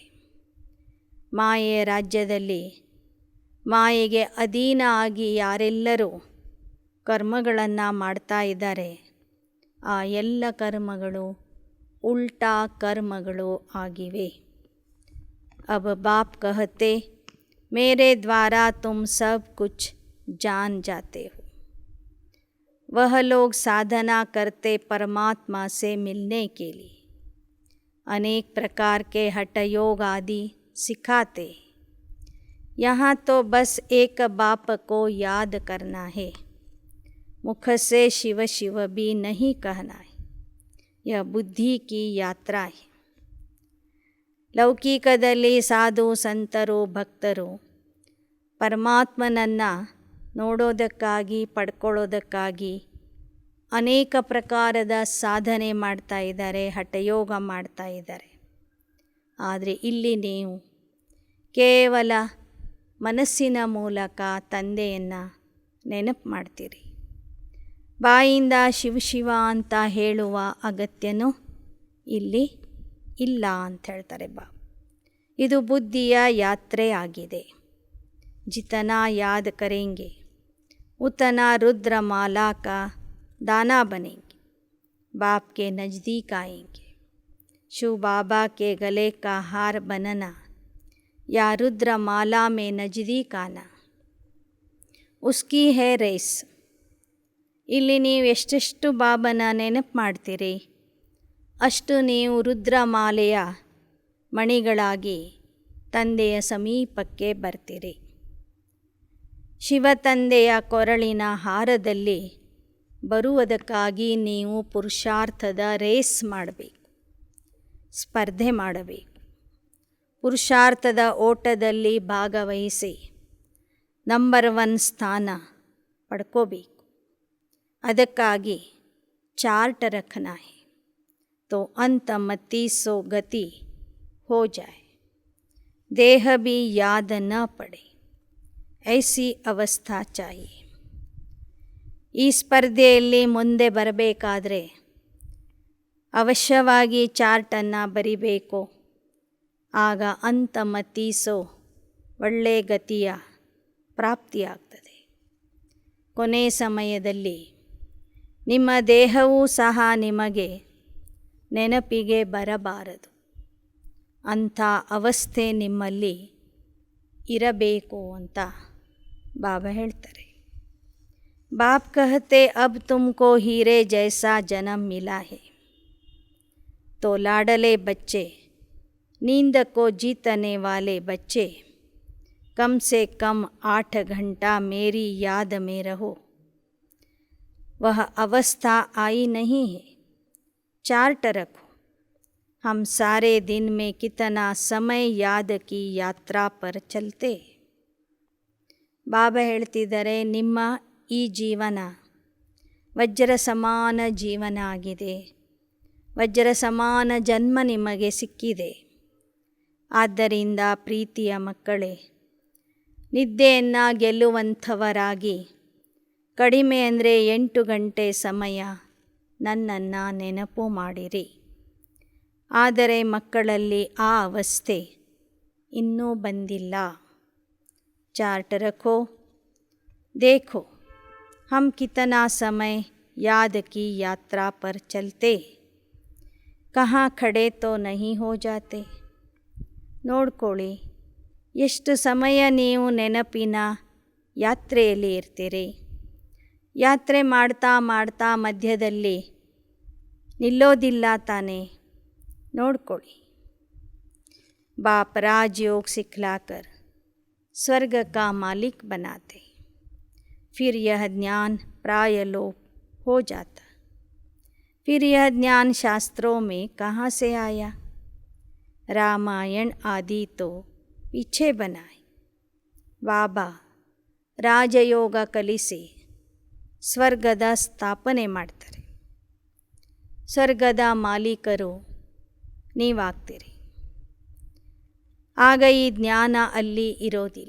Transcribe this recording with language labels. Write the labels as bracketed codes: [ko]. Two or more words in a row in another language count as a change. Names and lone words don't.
[kn] ಮಾಯೆಯ ರಾಜ್ಯದಲ್ಲಿ ಮಾಯೆಗೆ ಅಧೀನ ಆಗಿ ಯಾರೆಲ್ಲರೂ ಕರ್ಮಗಳನ್ನು ಮಾಡ್ತಾ ಇದ್ದಾರೆ, ಆ ಎಲ್ಲ ಕರ್ಮಗಳು ಉಲ್ಟಾ ಕರ್ಮಗಳು ಆಗಿವೆ. [hi] अब बाप कहते मेरे द्वारा तुम सब कुछ जान जाते हो. वह लोग साधना करते परमात्मा से मिलने के लिए, अनेक प्रकार के हठ योग आदि सिखाते। यहाँ तो बस एक बाप को याद करना है, मुख से शिव शिव भी नहीं कहना है. यह बुद्धि की यात्रा है. [kn] ಲೌಕಿಕದಲ್ಲಿ ಸಾಧು ಸಂತರು ಭಕ್ತರು ಪರಮಾತ್ಮನನ್ನು ನೋಡೋದಕ್ಕಾಗಿ ಪಡ್ಕೊಳ್ಳೋದಕ್ಕಾಗಿ ಅನೇಕ ಪ್ರಕಾರದ ಸಾಧನೆ ಮಾಡ್ತಾ ಇದ್ದಾರೆ, ಹಠಯೋಗ ಮಾಡ್ತಾ ಇದ್ದಾರೆ. ಆದರೆ ಇಲ್ಲಿ ನೀವು ಕೇವಲ ಮನಸ್ಸಿನ ಮೂಲಕ ತಂದೆಯನ್ನು ನೆನಪು ಮಾಡ್ತೀರಿ. ಬಾಯಿಂದ ಶಿವ ಶಿವ ಅಂತ ಹೇಳುವ ಅಗತ್ಯನೂ ಇಲ್ಲಿ ಇಲ್ಲ ಅಂತ ಹೇಳ್ತಾರೆ ಬಾಬಾ. ಇದು ಬುದ್ಧಿಯ ಯಾತ್ರೆ ಆಗಿದೆ. [hi] जितना याद करेंगे उतना रुद्र माला का दाना बनेंगे, बाप के नज़दीक आएंगे. शिव बाबा के गले का हार बनना या रुद्र माला में नज़दीक आना, उसकी है ರೇಸ್. [kn] ಇಲ್ಲಿ ನೀವು ಎಷ್ಟೆಷ್ಟು ಬಾಬನ ನೆನಪು ಮಾಡ್ತೀರಿ, ಅಷ್ಟು ನೀವು ರುದ್ರಮಾಲೆಯ ಮಣಿಗಳಾಗಿ ತಂದೆಯ ಸಮೀಪಕ್ಕೆ ಬರ್ತೀರಿ. ಶಿವ ತಂದೆಯ ಕೊರಳಿನ ಹಾರದಲ್ಲಿ ಬರುವುದಕ್ಕಾಗಿ ನೀವು ಪುರುಷಾರ್ಥದ ರೇಸ್ ಮಾಡಬೇಕು, ಸ್ಪರ್ಧೆ ಮಾಡಬೇಕು. ಪುರುಷಾರ್ಥದ ಓಟದಲ್ಲಿ ಭಾಗವಹಿಸಿ ನಂಬರ್ 1 ಸ್ಥಾನ ಪಡ್ಕೋಬೇಕು. [hi] ಅದಕ್ಕಾಗಿ चार्ट रखना है तो अंत मती सो गति हो जाए, देह भी याद न पड़े, ऐसी अवस्था चाहिए. [kn] ಈ ಸ್ಪರ್ಧೆಯಲ್ಲಿ ಮುಂದೆ ಬರಬೇಕಾದ್ರೆ ಅವಶ್ಯವಾಗಿ ಚಾರ್ಟನ್ನು ಬರಿಬೇಕು. ಆಗ ಅಂತಮತೀಸೋ ಒಳ್ಳೆ ಗತಿಯ ಪ್ರಾಪ್ತಿಯಾಗ್ತದೆ. ಕೊನೆ ಸಮಯದಲ್ಲಿ ನಿಮ್ಮ ದೇಹವೂ ಸಹ ನಿಮಗೆ ನೆನಪಿಗೆ ಬರಬಾರದು. ಅಂಥ ಅವಸ್ಥೆ ನಿಮ್ಮಲ್ಲಿ ಇರಬೇಕು ಅಂತ ಬಾಬಾ ಹೇಳ್ತಾರೆ. [hi] बाप कहते अब तुमको हीरे जैसा जन्म मिला है, तो लाडले बच्चे, नींद को जीतने वाले बच्चे, कम से कम 8 घंटा मेरी याद में रहो. वह अवस्था आई नहीं है. चार्ट रखो, हम सारे दिन में कितना समय याद की यात्रा पर चलते. [kn] ಬಾಬಾ ಹೇಳ್ತಿದ್ದಾರೆ, ನಿಮ್ಮ ಈ ಜೀವನ ವಜ್ರ ಸಮಾನ ಜೀವನ ಆಗಿದೆ. ವಜ್ರ ಸಮಾನ ಜನ್ಮ ನಿಮಗೆ ಸಿಕ್ಕಿದೆ. ಆದ್ದರಿಂದ ಪ್ರೀತಿಯ ಮಕ್ಕಳೇ, ನಿದ್ದೆಯನ್ನು ಗೆಲ್ಲುವಂಥವರಾಗಿ ಕಡಿಮೆ ಅಂದರೆ 8 ಗಂಟೆ ಸಮಯ ನನ್ನನ್ನು ನೆನಪು ಮಾಡಿರಿ. ಆದರೆ ಮಕ್ಕಳಲ್ಲಿ ಆ ಅವಸ್ಥೆ ಇನ್ನೂ ಬಂದಿಲ್ಲ. [hi] चार्ट रखो, देखो हम कितना समय याद की यात्रा पर चलते, कहाँ खड़े तो नहीं हो जाते. [kn] ನೋಡ್ಕೊಳ್ಳಿ, ಎಷ್ಟು ಸಮಯ ನೀವು ನೆನಪಿನ ಯಾತ್ರೆಯಲ್ಲಿ ಇರ್ತೀರಿ. ಯಾತ್ರೆ ಮಾಡ್ತಾ ಮಾಡ್ತಾ ಮಧ್ಯದಲ್ಲಿ ನಿಲ್ಲೋದಿಲ್ಲ ತಾನೇ. ನೋಡ್ಕೊಳ್ಳಿ. [hi] बाप राजयोग सिखलाकर स्वर्ग का मालिक बनाते। फिर यह ज्ञान प्राय लोप हो जाता। फिर यह ज्ञान शास्त्रों में कहाँ से आया? रामायण आदि तो पीछे बनाए। [kn] ಬಾಬಾ ರಾಜಯೋಗ ಕಲಿಸಿ ಸ್ವರ್ಗದ ಸ್ಥಾಪನೆ ಮಾಡ್ತಾರೆ. ಸ್ವರ್ಗದ ಮಾಲೀಕರು ನೀವಾಗ್ತೀರಿ. ಆಗ ಈ ಜ್ಞಾನ ಅಲ್ಲಿ ಇರೋದಿಲ್ಲ.